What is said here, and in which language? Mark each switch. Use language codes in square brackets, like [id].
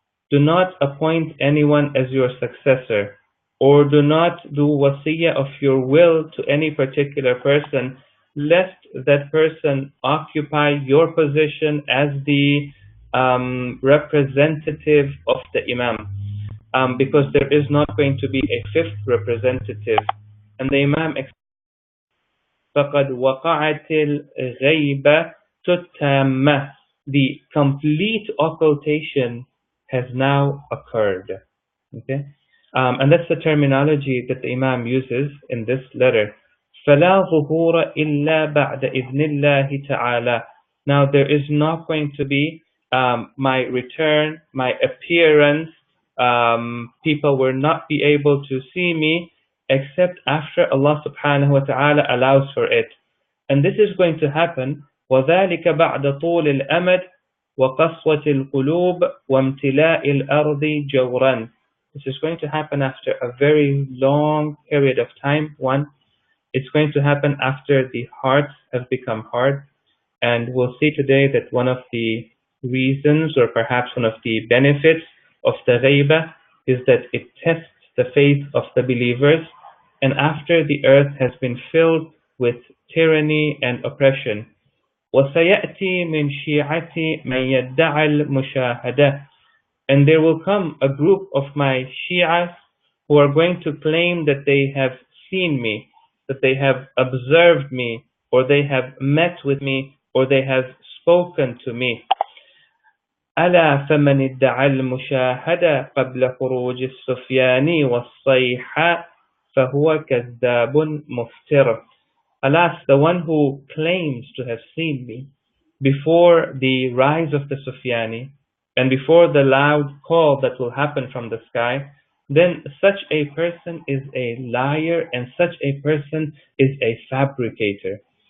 [en] Do not appoint anyone as your successor, or do not do wasiyah of your will to any particular person, lest that person occupy your position as the representative of the Imam, because there is not going to be a fifth representative. And the Imam [ar] فَقَدْ وَقَعَتِ الْغَيْبَةُ التَّامَّةُ. [en] The complete occultation has now occurred. Okay, and that's the terminology that the Imam uses in this letter. [ar] فَلَا ظُهُورَ إِلَّا بَعْدَ إِذْنِ اللَّهِ تَعَالَى. [en] Now there is not going to be my return, my appearance. People will not be able to see me except after Allah subhanahu wa ta'ala allows for it. And this is going to happen [ar] وَذَلِكَ بَعْدَ طُولِ الْأَمَدِ وَقَسْوَةِ الْقُلُوبِ وَامْتِلَاءِ الْأَرْضِ جَوْرًا. [en] This is going to happen after a very long period of time. One, it's going to happen after the hearts have become hard. And we'll see today that one of the reasons, or perhaps one of the benefits of the ghaibah, is that it tests the faith of the believers. And after the earth has been filled with tyranny and oppression, [ar] وَسَيَأْتِي مِنْ شِيعَةِ مَنْ يَدَّعَ الْمُشَاهَدَةِ. [en] And there will come a group of my Shi'as who are going to claim that they have seen me, that they have observed me, or they have met with me, or they have spoken to me. [ar] ألا فمن ادعى المشاهدة قبل خروج السفيان والصيحة فهو كذاب مفتر. [en] Alas, the one who claims to have seen me before the rise of the Sufyani and before the loud call that will happen from the sky, then such a person is a liar and such a person is a fabricator.